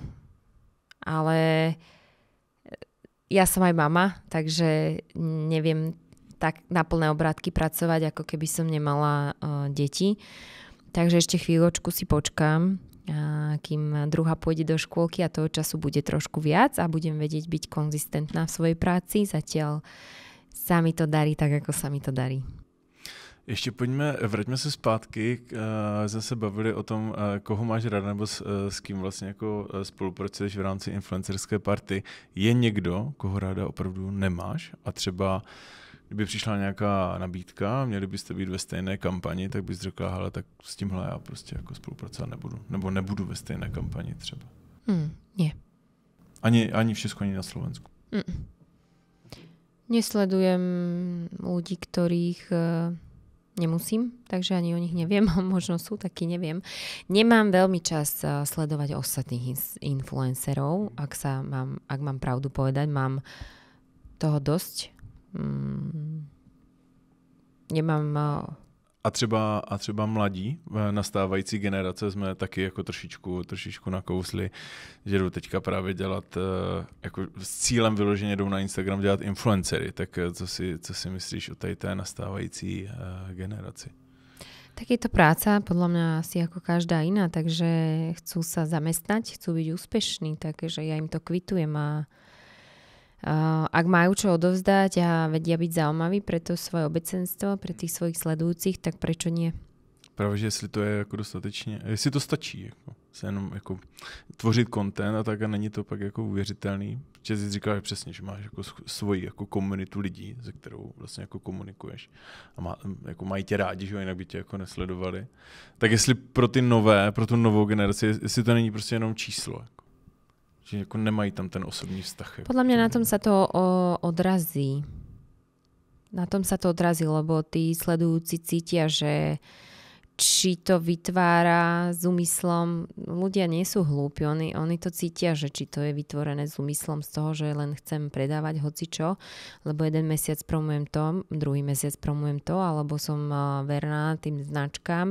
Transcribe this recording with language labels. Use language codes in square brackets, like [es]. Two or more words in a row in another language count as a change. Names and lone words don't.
[sk] Ale ja som aj mama, takže neviem tak na plné obrátky pracovať, ako keby som nemala deti. Takže ešte chvíľočku si počkám, kým druhá pôjde do škôlky a toho času bude trošku viac a budem vedieť byť konzistentná v svojej práci. Zatiaľ sa mi to darí tak, ako sa mi to darí. [cs] Ještě vraťme se zpátky, jsme se bavili o tom, koho máš rád nebo s kým vlastně jako spolupracuješ v rámci influencerské party. Je někdo, koho ráda opravdu nemáš a třeba kdyby přišla nějaká nabídka, měli byste být ve stejné kampani, tak bys řekla, hele, tak s tímhle já prostě jako spolupracovat nebudu. Nebo nebudu ve stejné kampani třeba. [sk] Nie. Ani v Česku, ani na Slovensku. Nesledujem ľudí, ktorých nemusím, takže ani o nich neviem. Možno sú takí, neviem. Nemám veľmi čas sledovať ostatných influencerov. Ak mám pravdu povedať, mám toho dosť. Nemám... [cs] A třeba mladí, nastávající generace jsme taky jako trošičku nakousli, že jdou teďka právě dělat, jako s cílem vyloženě jdou na Instagram dělat influencery. Tak co si myslíš o té nastávající generaci? [sk] Tak je to práca, podľa mňa asi ako každá iná, takže chcú sa zamestnať, chcú byť úspešní, takže ja im to kvitujem a ak majú čo odovzdať a vedia byť zaujímaví pre to svoje obecenstvo, pre tých svojich sledujúcich, tak prečo nie? [cs] Právě, že jestli to je jako dostatečně, jestli to stačí, jako, se jenom jako tvořit content a tak a není to pak jako uvěřitelný. Protože jsi říkal přesně, že máš jako svoji jako komunitu lidí, se kterou vlastně jako komunikuješ a jako mají tě rádi, že jinak by tě jako nesledovali. Tak jestli pro ty nové, pro tu novou generaci, jestli to není prostě jenom číslo, jako, že jako nemají tam ten osobní vztah. Jako, [sk] podľa mňa na tom sa to odrazí. Na tom sa to odrazí, lebo tí sledujúci cítia, že či to vytvára s úmyslom, ľudia nie sú hlúpi, oni to cítia, že či to je vytvorené s úmyslom z toho, že len chcem predávať hocičo, lebo jeden mesiac promujem to, druhý mesiac promujem to, alebo som verná tým značkám.